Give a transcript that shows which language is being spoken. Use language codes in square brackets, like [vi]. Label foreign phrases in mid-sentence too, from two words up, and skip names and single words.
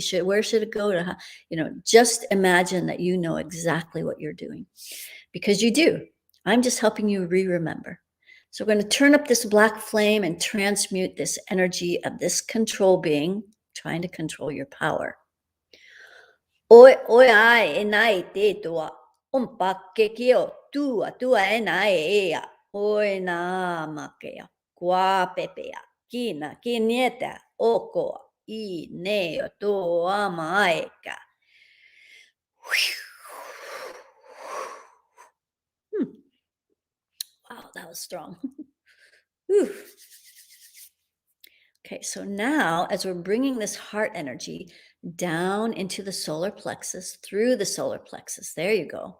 [en] Where should it go to? Just imagine that you know exactly what you're doing, because you do. I'm just helping you remember. So we're going to turn up this black flame and transmute this energy of this control being trying to control your power. Oi ai e nai te toa, ompa ke kio tua e nai ea, oi na makea, kwa pepea, kina kinieta, oko, I neo toa maeka. Wow, that was strong. Okay, so now as we're bringing this heart energy down into the solar plexus, through the solar plexus, there you go.